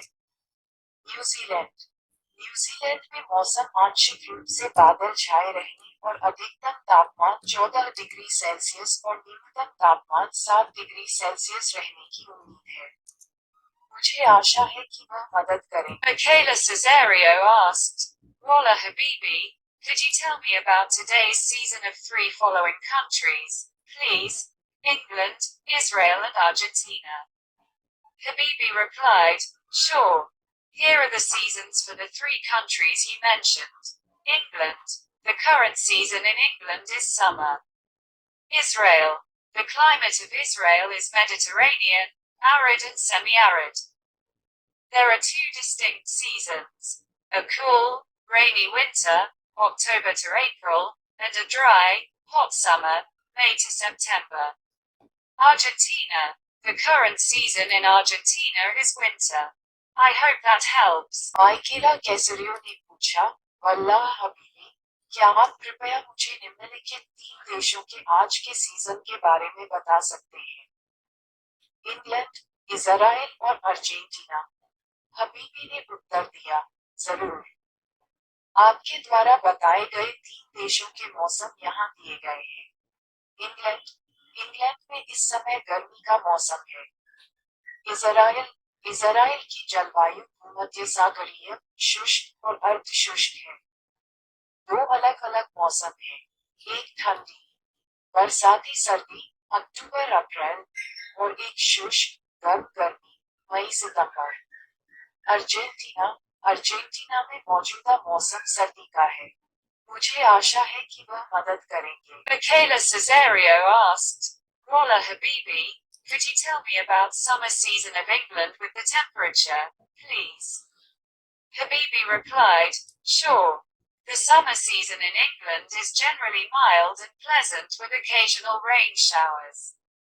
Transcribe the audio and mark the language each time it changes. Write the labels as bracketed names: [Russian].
[Hindi] New Zealand. New Zealand में मौसम आंशिक रूप से बादल छाए रहने और अधिकतम तापमान 14 डिग्री सेल्सियस और न्यूनतम तापमान 7 डिग्री सेल्सियस रहने की उम्मीद है। मुझे आशा है कि वह मदद करें। [English] Michaela Caesario asked, Walla Habibi, could you tell me about today's season of 3 following countries, please? England, Israel and Argentina. Habibi replied, sure. Here are the seasons for the 3 countries you mentioned. England. The current season in England is summer. Israel. The climate of Israel is Mediterranean, arid and semi-arid. There are 2 distinct seasons. A cool, rainy winter, October to April, and a dry, hot summer, May to September. Argentina. The current season in Argentina is winter. I hope that helps. [Hindi] माइकेला कैसरियो ने पूछा, वल्लाह हबीबी, क्या आप कृपया मुझे निम्नलिखित 3 देशों के आज के सीजन के बारे में बता सकते हैं? इंग्लैंड, इजराइल और अर्जेंटीना। हबीबी ने उत्तर दिया, जरूर। आपके द्वारा बताए गए 3 देशों के मौसम यहाँ दिए गए हैं। इंग्लैंड इंग्लैंड में इस समय गर्मी का मौसम है। इजराइल इजराइल की जलवायु भूमध्य सागरीय, शुष्क और अर्ध शुष्क है। 2 अलग अलग मौसम हैं। एक ठंडी, बरसाती सर्दी, अक्टूबर अप्रैल, और एक शुष्क, गर्म गर्मी, मई सितंबर। अर्जेंटीना अर्जेंटीना में मौजूदा मौसम सर्दी का है। मुझे आशा है कि वह मदद करेंगे। [English] Michaela Caesario asked, Walla Habibi, could you tell me about summer season of England with the temperature, please? Habibi replied, Sure. The summer season in England is generally mild and pleasant with occasional rain showers.